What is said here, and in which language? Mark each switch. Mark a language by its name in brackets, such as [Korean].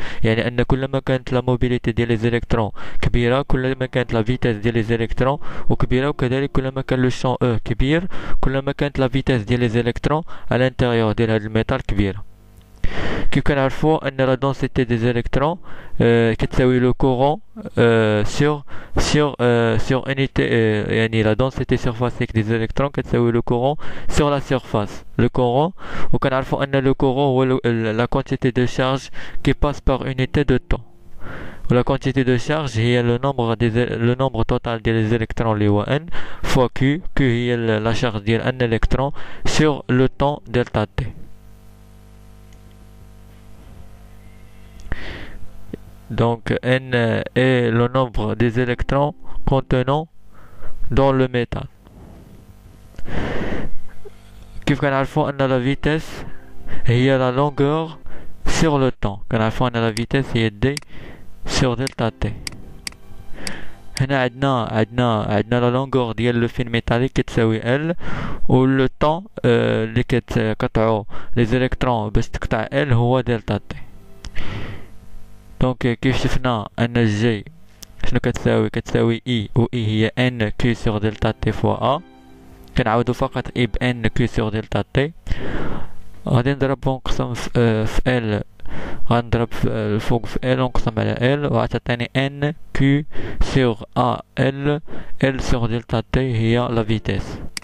[Arabic] يعني ان كلما كانت لا موبيليتي ديال لي زيليكترون كبيره كلما كانت لا فيتاس ديال لي زيليكترون وكبيره، وكذلك كلما كان لو شون او كبير كلما كانت لا فيتاس ديال لي زيليكترون على الانتيريور ديال هاد الميتال كبيره. كيف كنعرفوا ان لا دونسيتي دي زيليكترون كتساوي لو كورون sur unité، يعني [French] la densité surfacique des électrons [Arabic] كتساوي [French] le courant sur la surface. Le courant، [Arabic] وكنعرفوا ان [French] le courant هو la quantité de charge qui passe par unité de temps. La quantité de charge هي le nombre total des électrons [Arabic] اللي هو [French] n fois q هي la charge ديال un électron sur le temps delta t. Donc n est le nombre des électrons contenant dans le métal. كيف كنعرفوا ان la vitesse هي la longueur sur le temps. كنعرفوا ان la vitesse هي d sur delta t. [Arabic] هنا عندنا [French] la longueur ديال le fil métallique كتساوي L، و le temps اللي كتقطعو les électrons باش تقطع L هو delta t. [Arabic] دونك كيف شفنا ان جي شنو كتساوي اي، و اي هي ان كيو سور دلتا تي فوا ا. كنعاودو فقط اي ب ان كيو سور دلتا تي. غادي نضرب ونقسم في ال، غنضرب الفوق في ال ونقسم على ال وغتعطيني ان كيو سور ا ال سور دلتا تي هي لا فيتيس.